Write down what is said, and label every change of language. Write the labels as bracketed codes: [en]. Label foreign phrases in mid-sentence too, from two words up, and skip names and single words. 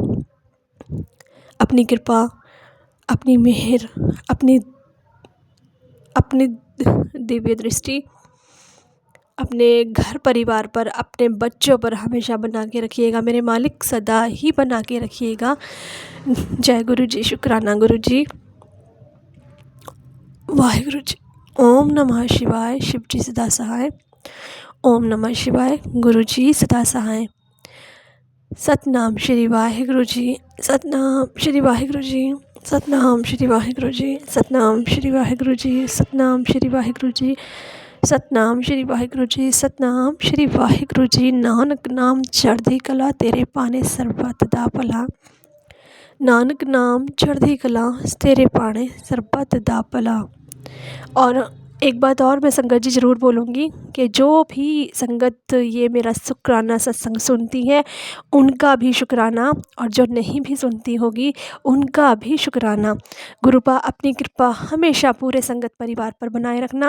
[hi] अपनी कृपा, अपनी मेहर, अपनी दिव्य दृष्टि अपने घर परिवार पर, अपने बच्चों पर हमेशा बना के रखिएगा मेरे मालिक, सदा ही बना के रखिएगा। जय गुरु जी। शुक्राना गुरु जी। वाहिगुरु जी। [sa] ओम नमः शिवाय [hi] शिव जी सदा सहाय। [sa] ओम नमः शिवाय [hi] गुरु जी सदा सहाय। सतनाम श्री वाहिगुरु जी। सतनाम श्री वाहिगुरु जी। सतनाम श्री वाहिगुरु जी। सतनाम श्री वाहिगुरु जी। सतनाम श्री वाहिगुरु जी। सतनाम श्री वाहिगुरु जी। सतनाम श्री वाहिगुरु जी। [pa] ਨਾਨਕ ਨਾਮ ਚੜ੍ਹਦੀ ਕਲਾ ਤੇਰੇ ਪਾਨੇ ਸਰਬਤ ਦਾ ਭਲਾ। ਨਾਨਕ ਨਾਮ ਚੜ੍ਹਦੀ ਕਲਾ ਤੇਰੇ ਪਾਨੇ ਸਰਬਤ ਦਾ ਭਲਾ। [hi] और एक बात और मैं संगत जी ज़रूर बोलूँगी कि जो भी संगत ये मेरा शुक्राना सत्संग सुनती है उनका भी शुक्राना, और जो नहीं भी सुनती होगी उनका भी शुक्राना। गुरुपा अपनी कृपा हमेशा पूरे संगत परिवार पर बनाए रखना।